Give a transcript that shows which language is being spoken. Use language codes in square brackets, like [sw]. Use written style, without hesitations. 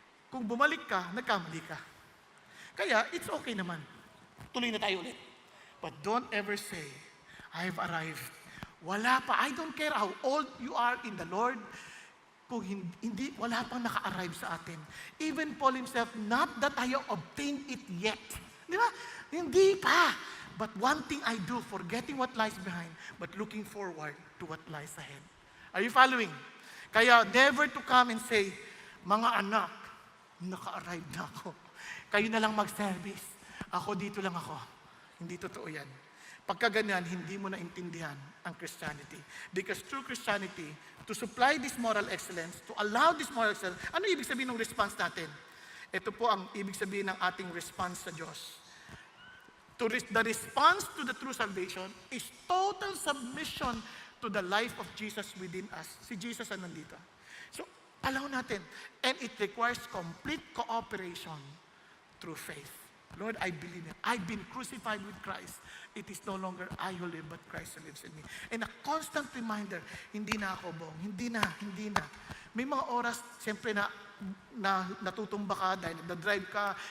[tl] Kung bumalik ka, nagkamali ka. Kaya, [en] it's okay [tl] naman. Tuloy na tayo ulit. [en] But don't ever say, I've arrived. [tl] Wala pa. [en] I don't care how old you are in the Lord. [tl] Kung hindi, wala pang naka-arrive sa atin. [en] Even Paul himself, not that I have obtained it yet. [tl] Di ba? Hindi pa. [en] But one thing I do, forgetting what lies behind, but looking forward to what lies ahead. Are you following? Kaya never to come and say, [tl] mga anak, naka-arrive na ako. Kayo na lang mag-service. Ako dito lang ako. Hindi totoo yan. Pagka ganyan, hindi mo naintindihan ang Christianity. [en] Because true Christianity, to supply this moral excellence, to allow this moral excellence, [tl] ano ibig sabihin ng response natin? Ito po ang ibig sabihin ng ating response sa Diyos. [en] The response to the true salvation is total submission to the life of Jesus within us. [tl] Si Jesus ang nandito. [en] So, allow natin. And it requires complete cooperation through faith. Lord, I believe it. I've been crucified with Christ. It is no longer I who live, but Christ who lives in me. And a constant reminder, [tl] hindi na ako, Bong. Hindi na. May mga oras, siyempre na natutumba ka dahil nagda-drive ka.